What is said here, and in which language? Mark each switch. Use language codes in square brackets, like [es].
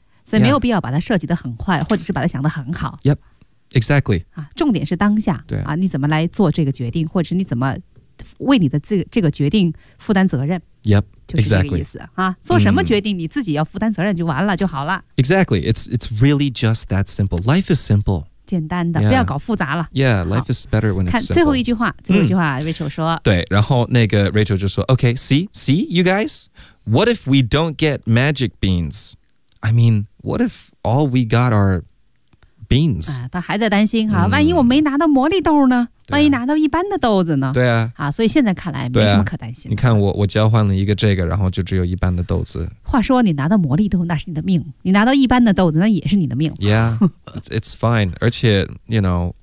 [zh] 所以没有必要把它设计得很坏、yeah. 或者是把它想得很好 [en] yep exactly、 [zh] 啊、重点是当下对啊，你怎么来做这个决定或者你怎么为你的这个决定负担责任 [en] Yep, exactly. [zh] 就是这个意思、啊、做什么决定你自己要负担责任就完了就好了 [en] Exactly, it's really just that simple Life is simple [zh] 简单的，不要搞复杂了。 [en] Yeah, life is better when it's simple. [zh] 看最后一句话，最后一句话、Rachel 说。对，然后那个 Rachel 就说 ， [en] Okay, see you guys. What if we don't get magic beans? I mean, what if all we got are beans?、 [zh] 他还在担心哈、万一我没拿到魔力豆呢？万一拿到一般的豆子呢？对啊，所以现在看来没什么可担心的、你看我交换了一个这个，然后就只有一般的豆子。话说你拿到魔力豆那是你的命，你拿到一般的豆子那也是你的命。 [en] Yeah, it's fine. 而且 you know,